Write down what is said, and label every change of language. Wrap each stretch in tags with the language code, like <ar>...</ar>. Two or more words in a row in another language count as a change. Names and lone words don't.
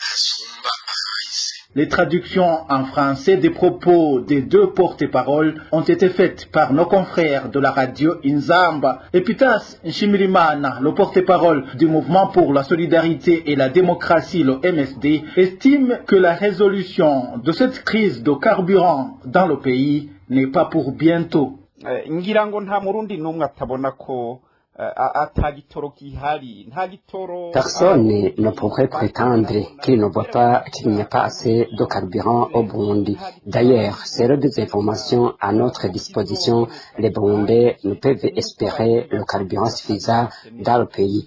<fr>Les traductions en français des propos des deux porte-paroles ont été faites par nos confrères de la radio Inzamba. Epitas Nshimirimana, le porte-parole du mouvement pour la solidarité et la démocratie, le MSD, estime que la résolution de cette crise de carburant dans le pays n'est pas pour bientôt.</fr> <rn>ngira ngo nta murundi n'umwe atabona ko</rn> <fr>Personne ne pourrait prétendre qu'il ne voit pas qu'il n'y a pas assez de carburant au Burundi. D'ailleurs, selon des informations à notre disposition, les Burundais ne peuvent espérer le carburant suffisant dans le pays.</fr>